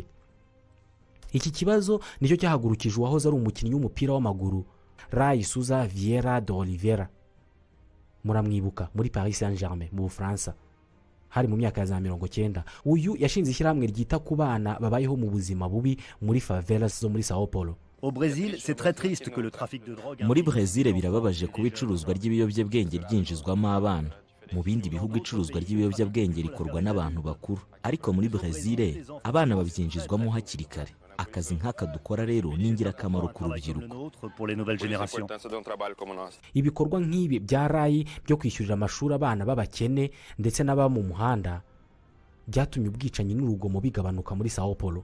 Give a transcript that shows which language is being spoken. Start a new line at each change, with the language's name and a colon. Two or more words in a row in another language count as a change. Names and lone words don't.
Kinyarwanda: Iki kibazo nicyo cyahagurukije uwahoze ari umukinnyi w'umupira w'amaguru Ray Souza Vieira de Oliveira. Muramwibuka muri Paris Saint-Germain mu Bufaransa. Hari mu myaka ya za 90. Uyu yashinze ishyirahamwe ryita ku bana babayeho mu buzima bubi muri favelas zo muri Sao Paulo.
French: Au Brésil, c'est très triste que le trafic de drogue.
Kinyarwanda: Muri Brazil birababaje kuba icuruzwa ry'ibiyobyabwenge ryinjizwamo abana. Mu bindi bihugu icuruzwa ry'ibiyobyabwenge rikorwa n'abantu bakuru, ariko muri Brazil abana babyinjizwamo hakiri kare. Akazi nk'aka dukora rero ni ingirakamaro ku rubyiruko. Ibikorwa nk'ibi bya Rai byo kwishyurira amashuri abana b'abakene ndetse n'aba mu muhanda byatumye ubwicanyi n'urugomo bigabanuka muri Sao Paulo.